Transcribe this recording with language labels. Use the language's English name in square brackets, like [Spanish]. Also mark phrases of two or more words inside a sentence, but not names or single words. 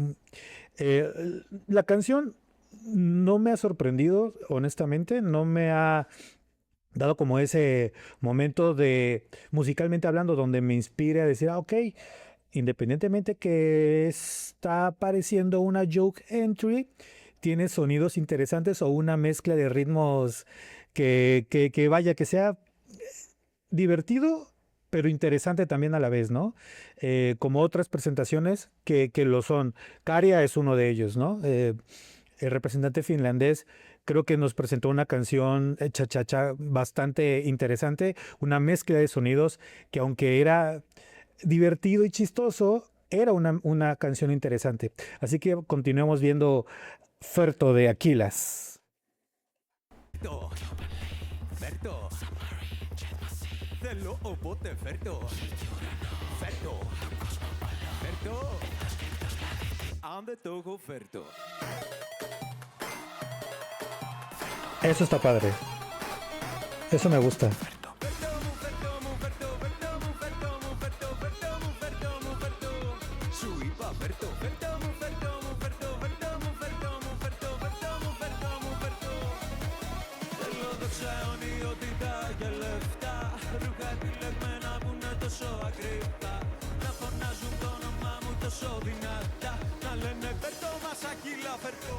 [Spanish] La canción no me ha sorprendido, honestamente, no me ha dado como ese momento de, musicalmente hablando, donde me inspire a decir, ok, independientemente que está apareciendo una [English] joke entry, [Spanish] tiene sonidos interesantes o una mezcla de ritmos que vaya, que sea divertido, pero interesante también a la vez, ¿no? Como otras presentaciones que lo son. Käärijä es uno de ellos, ¿no? El representante finlandés creo que nos presentó una canción cha-cha-cha bastante interesante, una mezcla de sonidos que aunque era divertido y chistoso, era una canción interesante. Así que continuemos viendo Ferto de Aquilas. [Greek] Φέρτο, θέλω οπότε φέρτο. Αν δεν το έχω φέρτο. [Spanish] Eso está padre. Eso me gusta. [Greek] Σου είπα φέρτο, φέρτο μου, φέρτο μου, φέρτο, φέρτο μου, φέρτο μου, φέρτο, φέρτο μου, φέρτο μου, φέρτο. Θέλω δόξα αιωνιότητα και λεφτά, ρούχα επιλεγμένα που είναι τόσο ακριβά, να φωνάζουν το όνομά μου τόσο δυνατά, να λένε φέρτο μας Ακύλα, φέρτο.